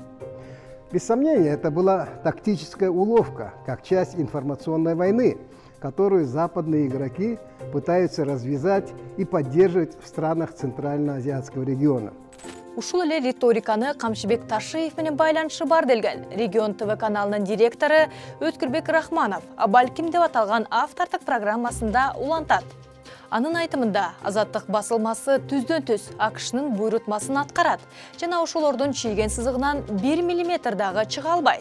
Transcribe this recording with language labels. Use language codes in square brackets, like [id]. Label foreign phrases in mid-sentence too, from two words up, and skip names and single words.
[ru] Без сомнения, это была тактическая уловка, как часть информационной войны, которую западные игроки пытаются развязать и поддерживать в странах Центральноазиатского региона. [ky] Ушул эле риториканы Камчыбек Ташиев менен байланышы бар делген Регион ТВ каналынын директору Өткүрбек Рахманов «Балким» деп аталган автордук программасында улантат. Анын айтымында Азаттык басылмасы түздөн-түз АКШнын буйрутмасын аткарат жана ошолордун чийген сызыгынан 1 мм дагы чыга албайт.